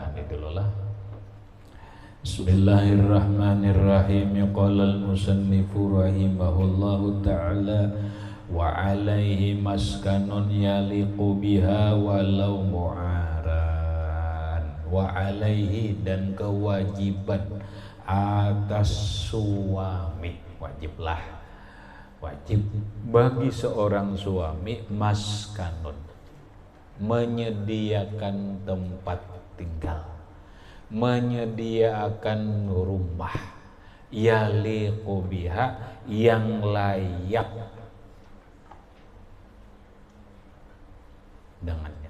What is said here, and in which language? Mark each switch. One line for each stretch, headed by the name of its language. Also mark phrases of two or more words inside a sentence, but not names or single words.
Indonesian: dulu lah.
Arabic: بسم الله الرحمن الرحيم. قال المصنف رحمه الله تعالى وعليه مسكن يليق بها ولو معارا. وعليه,
Indonesian: dan kewajiban atas suami, wajib bagi seorang suami maskanun, menyediakan tempat tinggal, menyediakan rumah,
Arabic: يليق بها,
Indonesian: yang layak dengannya.